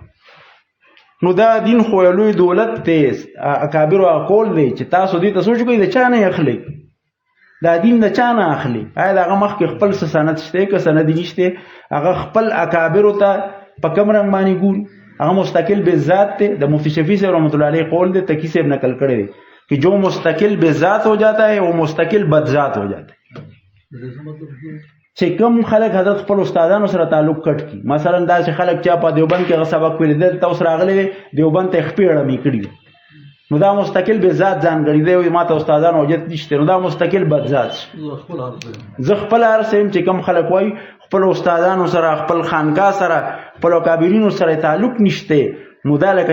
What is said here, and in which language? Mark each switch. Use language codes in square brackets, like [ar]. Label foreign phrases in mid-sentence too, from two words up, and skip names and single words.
[ps] نو دا دین خو یو لوی دولت دی اکابرو اقول دی چې تاسو دې ته سوچ کوئ د چا نه یې اخلئ دا دین د چا نه اخلي. آیا د هغه مخکې خپل څه سند شته که سند نشته هغه خپل اکابرو ته په کوم رنګ باندې ګوري. هغه مستقل به ذات ته د مفتی شفیع صاحب [ar] رحمۃ اللہ علیہ [ps] قول دے تقی صاحب نقل کړی دی [ur] کہ جو مستقل به ذات ہو جاتا ہے وہ مستقل بد ذات ہو جاتا ہے. [ps] چې کوم خلک حضرت خپل استادانو سره تعلق کټ کی مثلا دا چې خلک چا په دیوبند کې سبق ویل دلته اوس راغلی دیوبند ته خپې اړمې کړي نو دا مستقل به ذات ځانګړی دی او ما ته استادانو وجت نشته نو دا مستقل بد ذات. زه خپل هر سیم چې کوم خلک وای خپل استادانو سره خپل خانقاه سره خپل اکابرینو سره تعلق نشته نو دا لکه